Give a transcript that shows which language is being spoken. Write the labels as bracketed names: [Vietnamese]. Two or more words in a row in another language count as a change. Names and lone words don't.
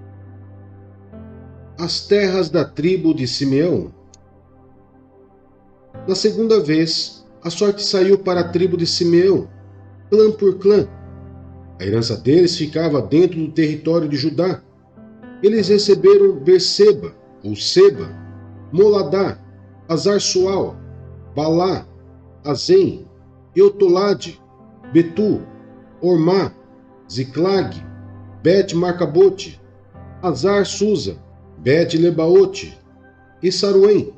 [Portuguese] As terras da tribo de Simeão. Na segunda vez, a sorte saiu para a tribo de Simeão, clã por clã. A herança deles ficava dentro do território de Judá. Eles receberam Berseba, ou Seba, Moladá, Azar-Sual, Balá, Azem, Eutolade, Betu, Ormá, Ziclag, Bet-Marcabote, Azar-Susa, Bet-Lebaote e Saruém.